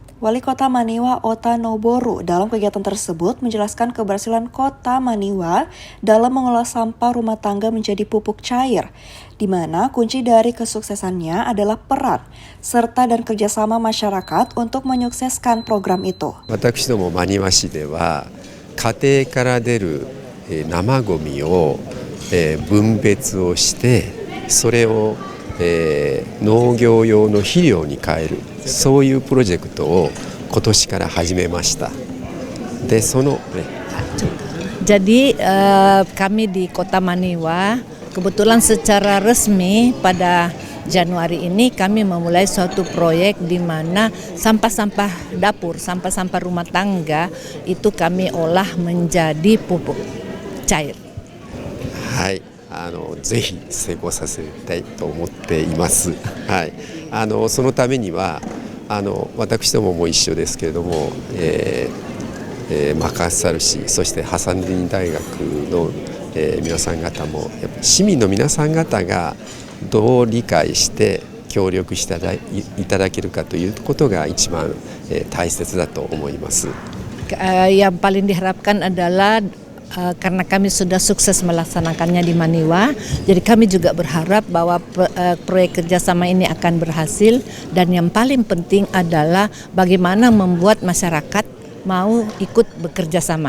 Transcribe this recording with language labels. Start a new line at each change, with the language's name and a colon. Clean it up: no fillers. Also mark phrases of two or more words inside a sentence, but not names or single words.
Indonesian: Wali Kota Maniwa Ota Noboru dalam kegiatan tersebut menjelaskan keberhasilan Kota Maniwa dalam mengolah sampah rumah tangga menjadi pupuk cair, di mana kunci dari kesuksesannya adalah peran serta dan kerjasama masyarakat untuk menyukseskan program itu.
Japanese: 私ども真庭市では家庭から出る生ごみを分別をしてそれを農業用の肥料に変えるそういうプロジェクトを今年から始めました。でその
Indonesian: Jadi kami di Kota Maniwa kebetulan secara resmi pada Januari ini kami memulai suatu proyek di mana sampah-sampah dapur, sampah-sampah rumah tangga itu kami olah menjadi pupuk cair.
Japanese: はい、ぜひ成功させたいと思っています。はい、そのためには私どもも一緒ですけれども、マカッサル市そしてハサンディン大学の、皆さん方もやっぱ市民の皆さん方がどう理解して協力していただけるかということが一番、大切だと思います。
Indonesian: Yang paling diharapkan adalah karena kami sudah sukses melaksanakannya di Maniwa, jadi kami juga berharap bahwa proyek kerjasama ini akan berhasil, dan yang paling penting adalah bagaimana membuat masyarakat mau ikut bekerja sama.